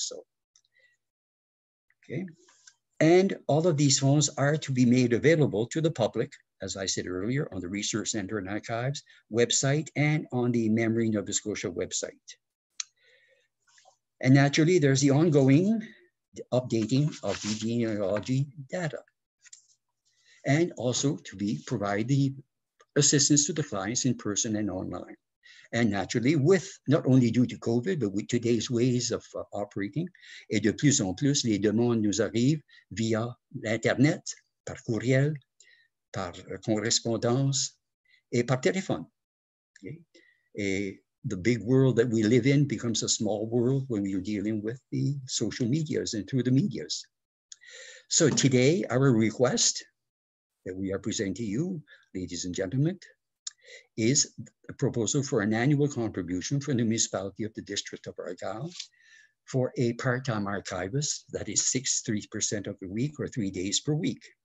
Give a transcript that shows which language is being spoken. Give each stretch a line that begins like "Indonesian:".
English: So, okay. And all of these funds are to be made available to the public, as I said earlier, on the Research Center and Archives website and on the Memory Nova Scotia website. And naturally, there's the ongoing updating of the genealogy data. And also to provide the assistance to the clients in person and online. And naturally, not only due to COVID, but with today's ways of operating,
French: et de plus en plus, les demandes nous arrivent via l'Internet, par courriel, par correspondance, et par téléphone.
English: Okay? The big world that we live in becomes a small world when we are dealing with the social medias and through the medias. So today, our request that we are presenting to you, ladies and gentlemen, is a proposal for an annual contribution from the municipality of the District of Argyll for a part-time archivist, that is 3% of the week or 3 days per week.